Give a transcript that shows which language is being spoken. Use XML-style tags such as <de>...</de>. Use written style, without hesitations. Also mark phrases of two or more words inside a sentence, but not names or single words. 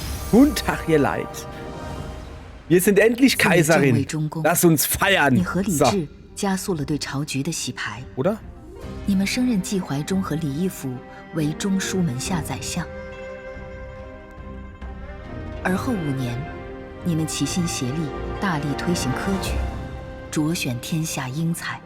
<de>Guten Tag, ihr Leid. Wir sind endlich Kaiserin. Lass uns feiern.</de> <zh>你和李</zh> <de>So.</de> <zh>治加速了对朝局的洗牌。</zh> <de>Oder?</de> <zh>你们升任季怀忠和李义府为中书门下宰相。而后5年，你们齐心协力，大力推行科举，擢选天下英才。</zh>